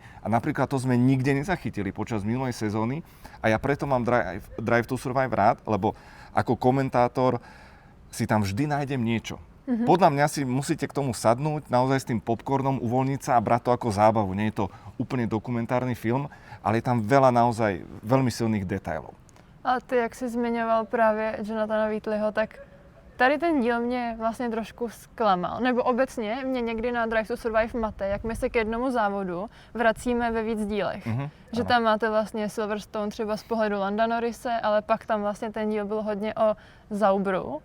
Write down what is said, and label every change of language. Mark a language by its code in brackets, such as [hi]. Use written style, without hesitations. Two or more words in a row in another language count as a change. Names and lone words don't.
[sk] A napríklad to sme nikde nezachytili počas minulej sezóny a ja preto mám Drive to Survive rád, lebo ako komentátor si tam vždy nájdem niečo. Podľa mňa si musíte k tomu sadnúť, naozaj s tým popcornom uvoľniť sa a brať to ako zábavu. Nie je to úplne dokumentárny film, ale je tam veľa naozaj veľmi silných detailov. [cs] A ty, jak jsi zmiňoval právě Jonathana Wheatleyho, tak tady ten díl mě vlastně trošku zklamal. Nebo obecně mě někdy na Drive to Survive mate, jak my se k jednomu závodu vracíme ve víc dílech. Že tam máte vlastně Silverstone třeba z pohledu Landa Norrise, ale pak tam vlastně ten díl byl hodně o Zaubru.